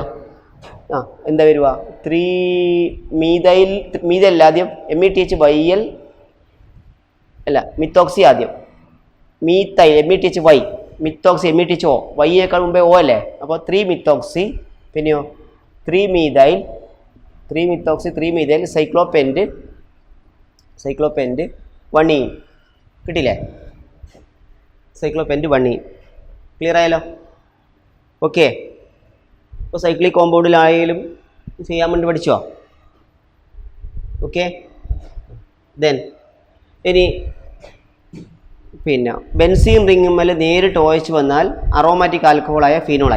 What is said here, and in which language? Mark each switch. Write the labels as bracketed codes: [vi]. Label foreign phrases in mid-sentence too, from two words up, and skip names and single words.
[ml] എന്താ വരുക? [en] 3-methyl [ml] ആദ്യം, METHYL അല്ല, മിത്തോക്സി ആദ്യം, മീത്തൈൽ METHY, മിത്തോക്സി METHO, വൈയേക്കാൾ മുമ്പേ O അല്ലേ? [en] അപ്പോൾ 3-methoxy, പിന്നെയോ 3-methyl, 3-methyl cyclopent 1-ene. കിട്ടിയില്ലേ? cyclopent 1-ene. [ml] ക്ലിയർ ആയല്ലോ? ഓക്കെ. ഇപ്പോൾ സൈക്ലിക് കോമ്പൗണ്ടിലായാലും ചെയ്യാൻ വേണ്ടി പഠിച്ചോ? ഓക്കെ. ദെൻ ഇനി പിന്നെ ബെൻസീൻ റിങ്ങുമ്മൽ നേരിട്ട് OH വന്നാൽ അറോമാറ്റിക് ആൽക്കഹോളായ ഫീനോളായി.